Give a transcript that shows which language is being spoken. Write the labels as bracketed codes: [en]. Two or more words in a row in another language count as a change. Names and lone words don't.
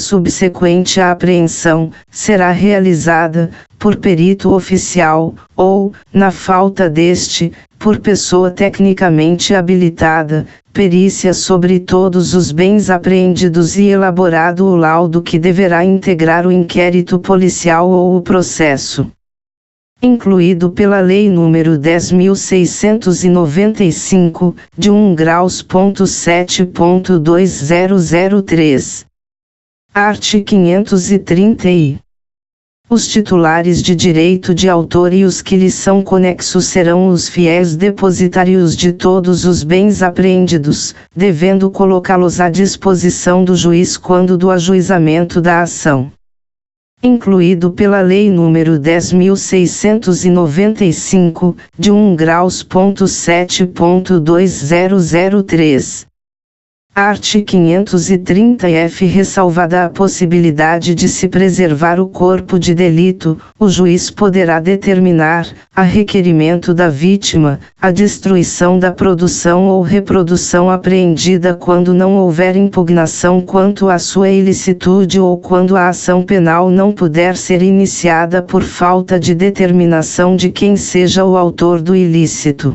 [pt] Subsequente à apreensão, será realizada, por perito oficial, ou, na falta deste, por pessoa tecnicamente habilitada, perícia sobre todos os bens apreendidos e elaborado o laudo que deverá integrar o inquérito policial ou o processo. Incluído pela Lei nº 10.695, de 1°.7.2003. Art. 530-I. Os titulares de direito de autor e os que lhes são conexos serão os fiéis depositários de todos os bens apreendidos, devendo colocá-los à disposição do juiz quando do ajuizamento da ação. Incluído pela Lei nº 10.695, de 1°.7.2003. Art. 530-F. Ressalvada a possibilidade de se preservar o corpo de delito, o juiz poderá determinar, a requerimento da vítima, a destruição da produção ou reprodução apreendida quando não houver impugnação quanto à sua ilicitude ou quando a ação penal não puder ser iniciada por falta de determinação de quem seja o autor do ilícito.